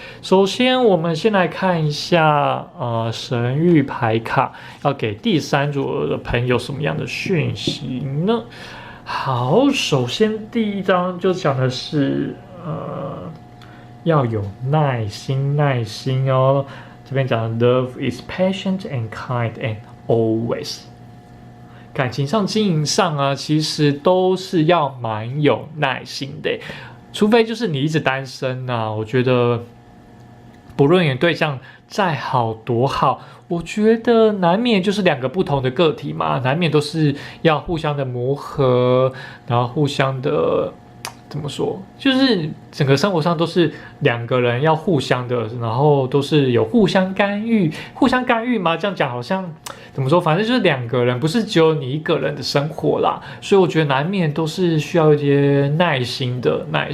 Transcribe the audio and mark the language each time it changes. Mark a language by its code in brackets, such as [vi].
[zh] 首先我们先来看一下神谕牌卡要给第3组的朋友什么样的讯息呢？好，首先第1张就讲的是要有耐心哦。这边讲的 [en] Love is patient and kind and always。 [zh] 感情上、经营上啊，其实都是要蛮有耐心的，除非就是你一直单身啊。我觉得不论你的对象再好多好，我觉得难免就是2个不同的个体嘛，难免都是要互相的磨合，然后互相的怎么说，就是整个生活上都是2个人要互相的，然后都是有互相干预嘛，这样讲好像怎么说，反正就是2个人，不是只有你一个人的生活啦，所以我觉得难免都是需要一些耐心的，